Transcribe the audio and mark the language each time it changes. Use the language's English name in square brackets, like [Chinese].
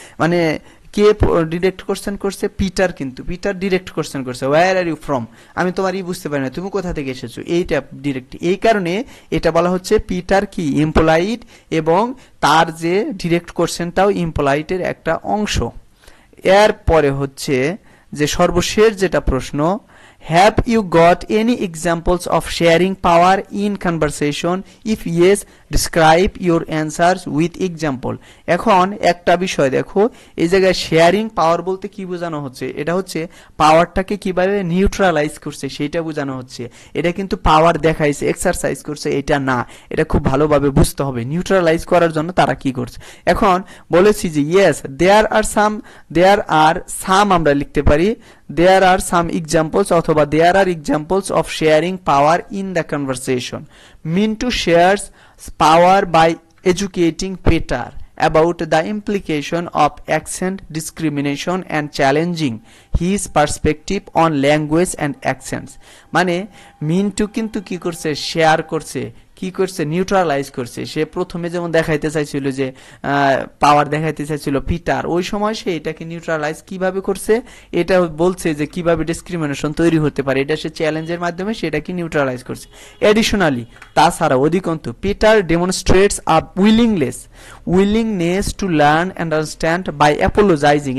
[Bangla] মানে কে direct question করছে? Peter, কিন্তু পিটার ডিরেক্ট কোশ্চেন করছে [English] where are you from, [Bangla] আমি তোমারই বুঝতে পারি না তুমি কোথা থেকে এসেছো, এইটা ডিরেক্ট। এই কারণে এটা বলা হচ্ছে পিটার কি ইমপোলাইট এবং তার যে ডিরেক্ট কোশ্চেনটাও ইমপোলাইটের একটা অংশ। এর পরে হচ্ছে যে সর্বশেষ যেটা প্রশ্ন, [English] have you got any examples of sharing power in conversation? If yes, describe your answers with example. [Bangla] এখন একটা বিষয় দেখো, এই জায়গায় শেয়ারিং পাওয়ার বলতে কি বোঝানো হচ্ছে? এটা হচ্ছে পাওয়ারটাকে কিভাবে নিউট্রালাইজ করছে সেটা বোঝানো হচ্ছে। এটা কিন্তু পাওয়ার দেখাইছে এক্সারসাইজ করছে এটা না, এটা খুব ভালোভাবে বুঝতে হবে নিউট্রালাইজ করার জন্য তারা কি করছে। এখন বলেছি যে [English] yes there are some [Bangla] আমরা লিখতে পারি [English] there are some examples অথবা there are examples of sharing power in the conversation. Mintu shares power by educating Peter about the implication of accent discrimination and challenging his perspective on language and accents. [Bangla] মানে মিন্টু কিন্তু কি করছে? Share করছে, কি করছে? Neutralise করছে। সে প্রথমে যেমন দেখাইতে চাইছিল যে পাওয়ার দেখাইতে চাইছিল পিটার, ওই সময় সে এটাকে নিউট্রালাইজ কিভাবে করছে এটা বলছে যে কিভাবে ডিসক্রিমিনেশন তৈরি হতে পারে, এটা সে চ্যালেঞ্জের মাধ্যমে সেটাকে নিউট্রালাইজ করছে। [English] additionally [Bangla] তাছাড়া অধিকন্তু [English] Peter demonstrates a willingness to learn and understand by apologising.